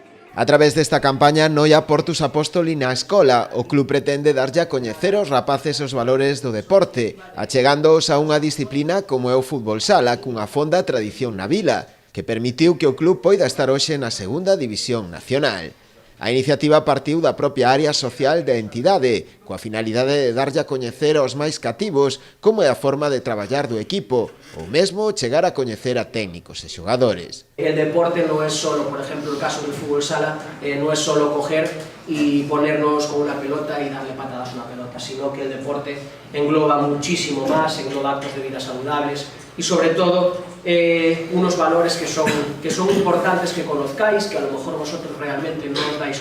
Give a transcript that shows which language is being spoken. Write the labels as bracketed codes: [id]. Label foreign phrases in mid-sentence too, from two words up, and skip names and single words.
[gl] A través desta campaña Noia Portus Apóstoli na escola, o club pretende darlle a coñecer aos rapaces os valores do deporte, achegándoos a unha disciplina como é o fútbol sala cunha fonda tradición na vila, que permitiu que o club poida estar hoxe na segunda división nacional. A iniciativa partiu da propia área social da entidade, coa finalidade de darlle a coñecer aos máis cativos como é a forma de traballar do equipo, ou mesmo chegar a coñecer a técnicos e xogadores. [es] El deporte no es solo, por ejemplo, el caso del fútbol sala, no es solo coger y ponernos con una pelota y darle patadas a una pelota, sino que el deporte engloba muchísimo más, engloba actos de vida saludables y sobre todo unos valores que son importantes que conozcáis, que a lo mejor vosotros realmente no os dais